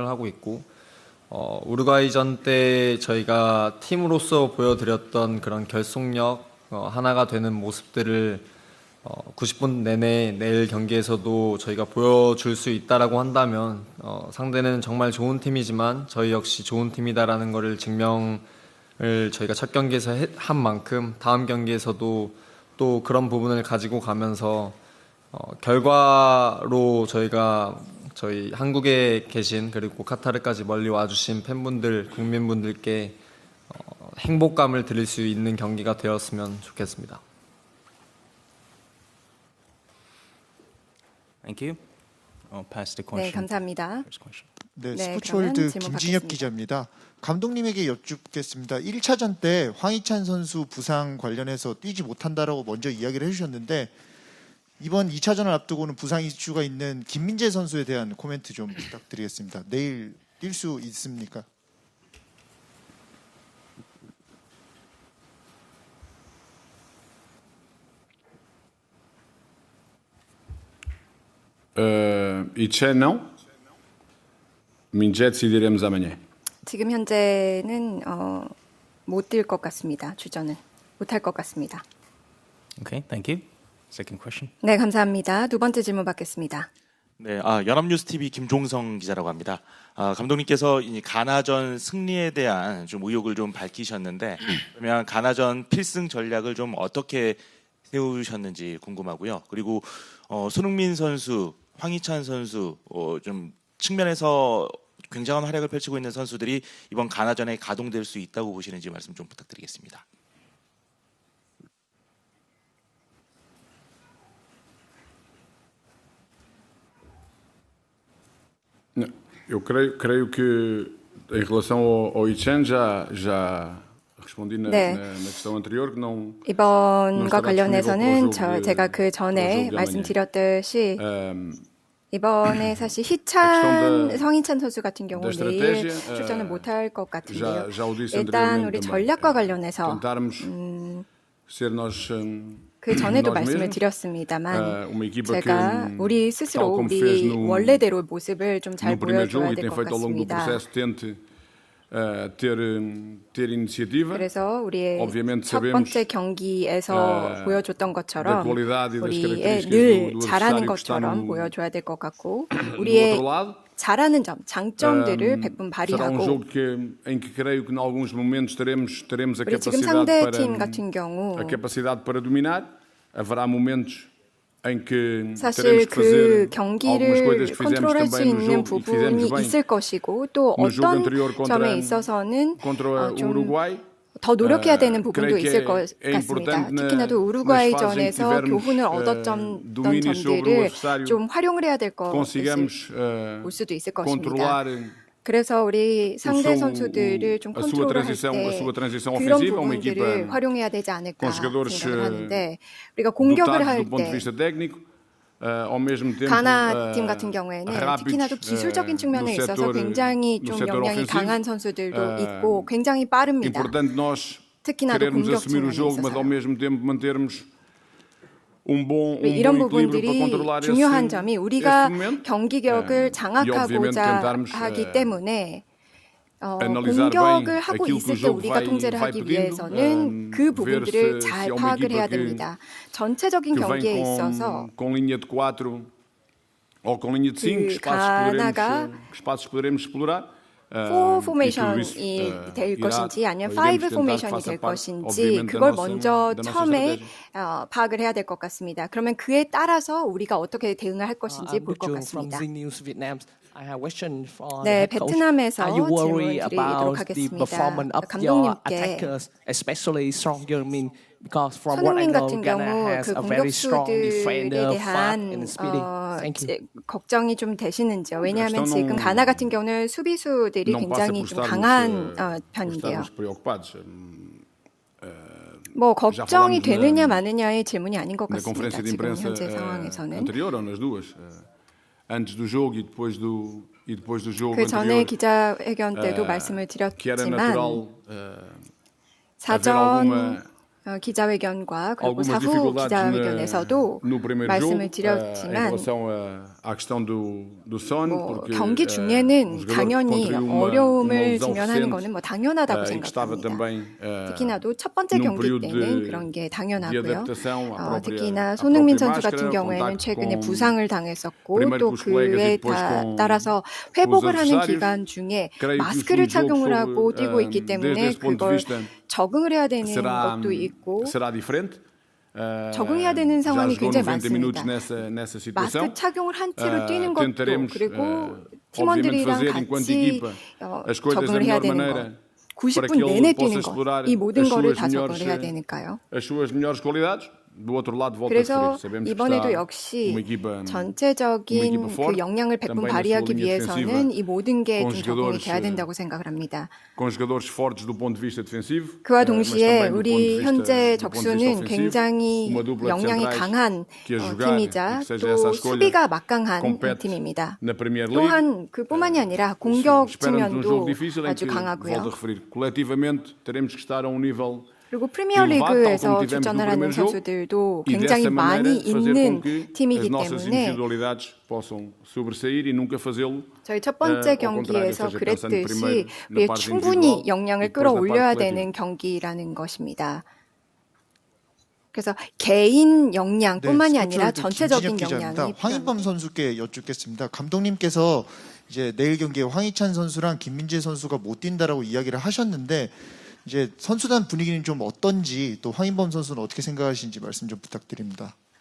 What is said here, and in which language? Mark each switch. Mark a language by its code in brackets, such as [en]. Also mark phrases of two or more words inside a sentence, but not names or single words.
[ko] 하고 있고 우루과이전 때 저희가 팀으로서 보여드렸던 그런 결속력 하나가 되는 모습들을 90분 내내 내일 경기에서도 저희가 보여줄 수 있다라고 한다면 상대는 정말 좋은 팀이지만 저희 역시 좋은 팀이다라는 것을 증명을 저희가 첫 경기에서 한 만큼 다음 경기에서도 또 그런 부분을 가지고 가면서 결과로 저희 한국에 계신 그리고 카타르까지 멀리 와주신 팬분들, 국민분들께 행복감을 드릴 수 있는 경기가 되었으면 좋겠습니다. [en] Thank you. I'll pass the [ko] 네, [en] question. [ko] 감사합니다. [en] First question. [ko] 네, 네, 스포츠월드 그러면 질문 김진엽 받겠습니다. 기자입니다. 감독님에게 여쭙겠습니다. 1차전 때 황희찬 선수 부상 관련해서 뛰지 못한다라고 먼저 이야기를 해주셨는데 이번 2차전을 앞두고는 부상 이슈가 있는 김민재 선수에 대한 코멘트 좀 부탁드리겠습니다. 내일 뛸 수 있습니까? [pt] Itché não. Mindjet decidiremos amanhã. [ko] 지금 현재는 못 뛸 것 같습니다. 주전은 못할 것 같습니다. [en] Okay, thank you. Second question. [ko] 네, 감사합니다. 두 번째 질문 받겠습니다. 네, 연합뉴스 TV 김종성 기자라고 합니다. 감독님께서 이 가나전 승리에 대한 좀 의욕을 좀 밝히셨는데 그러면 가나전 필승 전략을 좀 어떻게 세우셨는지 궁금하고요. 그리고 손흥민 선수, 황희찬 선수 좀 측면에서 굉장한 활약을 펼치고 있는 선수들이 이번 가나전에 가동될 수 있다고 보시는지 말씀 좀 부탁드리겠습니다. [pt] Eu creio que em relação ao Itchen já respondi na questão anterior que não [ko] 이번과 관련해서는 [pt] disponível [ko] 제가 그 [pt] para o [ko] 전에 [pt] jogo de [ko] 말씀드렸듯이 이번에 사실 성희찬 선수 같은 경우 내일 출전을 못할 것 같은데요. [pt] já o disse [ko] 일단 [pt] anteriormente [ko] 우리 [pt] também. [ko] 전략과 관련해서 [pt] tentarmos ser nós [ko] 그 전에도 [pt] nós [ko] 말씀을 [pt] mesmos, [ko] 드렸습니다만 [pt] uma equipa [ko] 제가 [pt] que [ko] 우리 스스로 [pt] tal como fez [ko] 우리 [pt] no [ko] 원래대로 모습을 좀 잘 [pt] no primeiro [ko] 보여줘야 [pt] jogo e [ko] 될 [pt] tem [ko] 것 [pt] feito ao longo do [ko] 같습니다. [pt] processo tente ter iniciativa. [ko] 그래서 우리의 [pt] Obviamente [ko] 첫 [pt] sabemos [ko] 번째 경기에서 보여줬던 [pt] da [ko] 것처럼 [pt] qualidade e das [ko] 우리의 [pt] características [ko] 늘 [pt] do [ko] 잘하는 [pt] adversário que está [ko] 것처럼 [pt] no [ko] 보여줘야 될 것 같고 [pt] outro [ko] 우리의 [pt] lado. [ko] 잘하는 점, 장점들을 백분 [pt] Será [ko] 발휘하고 [pt] jogo em que creio que em alguns momentos teremos a [ko] 우리 지금 [pt] capacidade [ko] 상대 팀 같은 경우 [pt] a capacidade para dominar. Haverá momentos em que [ko] 사실 [pt] teremos que [ko] 그 [pt] fazer algumas [ko] 경기를 [pt] coisas que fizemos [ko] 컨트롤할 수 [pt] também no [ko] 있는 [pt] jogo e que fizemos [ko] 부분이 [pt] bem [ko] 있을 것이고 또 [pt] no jogo [ko] 어떤 [pt] anterior [ko] 점에 있어서는 [pt] contra o [ko] 좀 [pt] Uruguai. [ko] 더 노력해야 되는 부분도 [pt] creio que [ko] 있을 것 [pt] é [ko] 같습니다. [pt] importante [ko] 특히나도 [pt] nas [ko] 우루과이전에서 [pt] fases em que [ko] 교훈을 [pt] tivermos, [ko] 얻었던 [pt] domínio sobre o [ko] 점들을 [pt] adversário, [ko] 좀 활용을 해야 될 것을 [pt] consigamos [ko] 볼 수도 있을 것입니다. [pt] controlar [ko] 그래서 우리 상대 [pt] seu- [ko] 선수들을 좀 [pt] a sua [ko] 컨트롤할 [pt] transição- a sua [ko] 때 [pt] transição [ko] 그런 [pt] ofensiva, uma [ko] 부분들을 [pt] equipa [ko] 활용해야 되지 않을까 [pt] com jogadores, [ko] 생각을 하는데 우리가 공격을 [pt] dotados [ko] 할 [pt] do ponto de [ko] 때 [pt] vista técnico, ao mesmo tempo [ko] 가나 팀 같은 경우에는 [pt] rápidos, [ko] 특히나도 기술적인 측면에 [pt] no [ko] 있어서 [pt] setor, [ko] 굉장히 [pt] no [ko] 좀 [pt] setor [ko] 역량이 [pt] ofensivo. [ko] 강한 선수들도 있고 굉장히 빠릅니다. [pt] Importante nós [ko] 특히나도 [pt] querermos [ko] 공격 [pt] assumir o [ko] 측면에 [pt] jogo, mas ao [ko] 있어서. [pt] mesmo tempo mantermos um bom [ko] 이런 [pt] equilíbrio para [ko] 부분들이 [pt] controlar [ko] 중요한 점이 [pt] esse [ko] 우리가 [pt] momento. [ko] 경기력을 [pt] e obviamente [ko] 장악하고자 [pt] tentarmos [ko] 하기 때문에 [pt] analisar [ko] 공격을 [pt] bem [ko] 하고 [pt] aquilo que o [ko] 있을 때 [pt] jogo [ko] 우리가 통제를 [pt] vai [ko] 하기 [pt] pedindo, [ko] 위해서는 그 [pt] ver [ko] 부분들을 [pt] se [ko] 잘 [pt] é uma [ko] 파악을 [pt] equipa [ko] 해야 [pt] que [ko] 됩니다. 전체적인 [pt] vem [ko] 경기에 있어서 [pt] com linha de 4 ou com linha de 5, [ko] 가나가 [pt] que espaços poderemos explorar. [ko] 4 포메이션이 될 것인지 아니면 5 포메이션이 될 것인지 그걸 먼저 처음에 파악을 해야 될 것 같습니다. 그러면 그에 따라서 우리가 어떻게 대응을 할 것인지 볼 것 같습니다. 네, 베트남에서 [en] Are you worried [ko] 질문 드리도록 [en] about the [ko] 하겠습니다. [en] performance of your [ko] 감독님께 [en] attackers, especially stronger? I mean, because from what I [ko] 손흥민 [en] know, [ko] 같은 [en] Ghana [ko] 경우 [en] has [ko] 그 [en] a very strong [ko] 공격수들에 [en] defender, fast [ko] 대한 [en] and speedy. Thank you. [ko] 걱정이 좀 되시는지요? 왜냐하면 지금 가나 같은 경우는 수비수들이 [pt] Não passa [ko] 굉장히 [pt] por [ko] 좀 [pt] estarmos, [ko] 강한 [pt] por [ko] 편인데요. [pt] estarmos preocupados. [ko] 뭐 걱정이 [pt] falamos [ko] 되느냐 마느냐의 질문이 아닌 것 [pt] Na [ko] 같습니다. [pt] conferência de [ko] 지금 [pt] imprensa [ko] 현재 상황에서는. [pt] anterior ou nas duas, antes do jogo e depois do jogo [ko] 그 전에 [pt] anterior, [ko] 기자회견 때도 말씀을 [pt] que era [ko] 드렸지만 [pt] natural [ko] 사전 [pt] alguma [ko] 기자회견과 그리고 [pt] algumas [ko] 사후 [pt] dificuldades [ko] 기자회견에서도 [pt] no primeiro [ko] 말씀을 [pt] jogo em [ko] 드렸지만 [pt] relação à questão do Son, [ko] 뭐 [pt] porque [ko] 경기 [pt] o [ko] 중에는 [pt] jogador [ko] 당연히 [pt] contraiu uma [ko] 어려움을 [pt] lesão [ko] 직면하는 [pt] recente, [ko] 거는 뭐 당연하다고 [pt] e que estava [ko] 생각합니다. [pt] também [ko] 특히나도 첫 번째 [pt] num [ko] 경기 [pt] período [ko] 때는 [pt] de [ko] 그런 게 [pt] de [ko] 당연하고요. [pt] adaptação à própria [ko] 특히나 손흥민 선수 [pt] máscara, [ko] 같은 경우에는 [pt] contacto [ko] 최근에 [pt] com [ko] 부상을 당했었고 [pt] primeiro [ko] 또 [pt] com os colegas [ko] 그에 [pt] e depois com [ko] 따라서 [pt] os [ko] 회복을 하는 [pt] adversários. [ko] 기간 중에 [pt] Creio que o [ko] 마스크를 [pt] segundo jogo [ko] 착용을 하고 [pt] sob, [ko] 뛰고 있기 [pt] desde [ko] 때문에 [pt] esse ponto de [ko] 그걸 [pt] vista [ko] 적응을 해야 되는 [pt] será, [ko] 것도 있고 [pt] será diferente. [ko] 적응해야 되는 [pt] Já [ko] 상황이 [pt] jogou [ko] 굉장히 [pt] 90 minutos [ko] 많습니다. [pt] nessa situação. [ko] 마스크 착용을 한 채로 뛰는 것도 [pt] tentaremos, [ko] 그리고 [pt] obviamente, [ko] 팀원들이랑 [pt] fazer enquanto [ko] 같이 [pt] equipa as coisas da [ko] 적응을 해야 [pt] melhor [ko] 되는 [pt] maneira [ko] 것. [pt] para [ko] 90분 [pt] que ele [ko] 내내 [pt] possa [ko] 뛰는 [pt] explorar [ko] 것. 이 모든 [pt] as [ko] 거를 [pt] suas [ko] 다 적응을 [pt] melhores, [ko] 해야 되니까요. [pt] as suas melhores qualidades. Do outro lado, volto a [ko] 그래서 [pt] referir. Sabemos que [ko] 이번에도 [pt] está [ko] 역시 [pt] uma equipa [ko] 전체적인 그 [pt] forte, [ko] 역량을 백분 [pt] também na sua [ko] 발휘하기 [pt] linha [ko] 위해서는 [pt] defensiva, [ko] 이 모든 게 [pt] com [ko] 좀 적응이 [pt] jogadores, [ko] 돼야 된다고 생각을 합니다. [pt] com jogadores fortes do ponto de vista defensivo. [ko] 그와 [pt] mas [ko] 동시에 [pt] também do ponto de [ko] 우리 [pt] vista- [ko] 현재 [pt] do ponto de vista [ko] 적수는 [pt] ofensivo. [ko] 굉장히 [pt] Uma dupla de [ko] 역량이 [pt] centrais [ko] 강한 [pt] que a jogar [ko] 팀이자 [pt] e que seja [ko] 또 [pt] essa a escolha [ko] 수비가 막강한 [pt] compete [ko] 팀입니다. [pt] na Premier League. [ko] 또한 그뿐만이 아니라 공격 [pt] Esperamos [ko] 측면도 [pt] jogo difícil em [ko] 아주 [pt] que, volto a [ko] 강하고요. [pt] referir, coletivamente teremos que estar a um nível [ko] 그리고 프리미어리그에서 [pt] elevado, tal como tivemos [ko] 출전을 [pt] no [ko] 하는 [pt] primeiro jogo, [ko] 선수들도 [pt] e [ko] 굉장히 [pt] dessa maneira [ko] 많이 [pt] fazer [ko] 있는 [pt] com que as [ko] 팀이기 [pt] nossas [ko] 때문에 [pt] individualidades possam sobressair e nunca fazê-lo. [ko] 저희 첫 번째 [pt] ao contrário, ou [ko] 경기에서 [pt] seja, pensando [ko] 그랬듯이 [pt] primeiro na [ko] 우리 [pt] parte [ko] 충분히 [pt] individual e [ko] 역량을 [pt] depois na parte [ko] 끌어올려야 [pt] coletiva. [ko] 되는 경기라는 것입니다. 그래서 개인 역량뿐만이 네, 아니라 스포츠월드 전체적인 김진혁 역량이 기자입니다. 황인범 선수께 여쭙겠습니다. 감독님께서 이제 내일 경기에 황희찬 선수랑 김민재 선수가 못 뛴다라고 이야기를 하셨는데 이제 선수단 분위기는 좀 어떤지 또 황인범 선수는 어떻게 생각하시는지 말씀 좀 부탁드립니다.